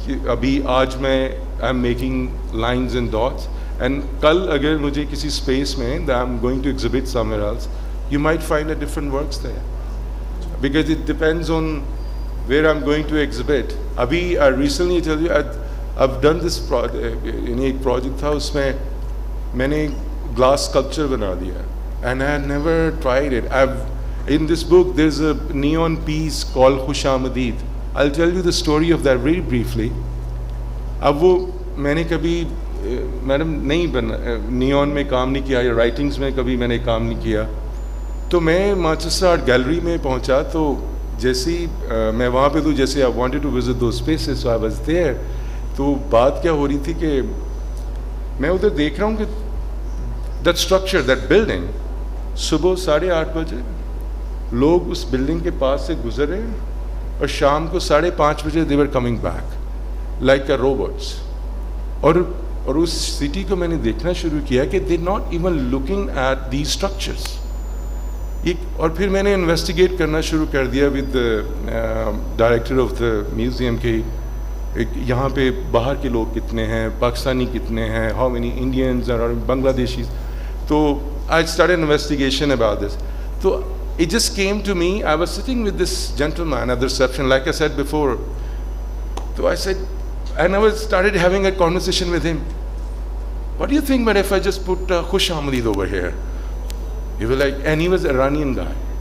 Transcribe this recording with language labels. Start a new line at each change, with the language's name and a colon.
Urdu: ابھی آج میں
English: I am making lines and dots, and
Urdu: کل اگر مجھے کسی اسپیس میں
English: I am going to exhibit somewhere else, you might find a different works there, because it depends on where I am going to exhibit.
Urdu: ابھی
English: recently tell you I've done this
Urdu: یعنی ایک project تھا, اس میں میں نے glass sculpture بنا دیا,
English: and I had never tried it. In this book there's a neon piece called Khush Amdeed. I'll tell you the story of that very briefly.
Urdu: اب وہ میں نے کبھی میڈم نہیں نیون میں کام نہیں کیا, یا رائٹنگز میں کبھی میں نے کام نہیں کیا. تو میں مانچسٹر آرٹ گیلری میں پہنچا, تو جیسے ہی میں وہاں پہ تو جیسے
English: I wanted to visit those spaces, so I was there.
Urdu: تو بات کیا ہو رہی تھی کہ میں ادھر دیکھ رہا ہوں کہ
English: that structure, that building,
Urdu: صبح 8:30 بجے لوگ اس بلڈنگ کے پاس سے گزرے, اور شام کو 5:30 بجے
English: they were coming back like a robots.
Urdu: اور اس سٹی کو میں نے دیکھنا شروع کیا کہ
English: they're not even looking at these structures.
Urdu: اور پھر میں نے انویسٹیگیٹ کرنا شروع کر دیا
English: with director of the museum
Urdu: کہ یہاں پہ باہر کے لوگ کتنے ہیں, پاکستانی کتنے ہیں,
English: how many Indians
Urdu: اور بنگلہ دیشیز.
English: تو I start an investigation about this. تو it just came to me, I was sitting with this gentleman at the reception, like I said before. So I said, and I started having a conversation with him. What do you think, but if I just put Khush Amdeed over here? He was like, and he was an Iranian guy.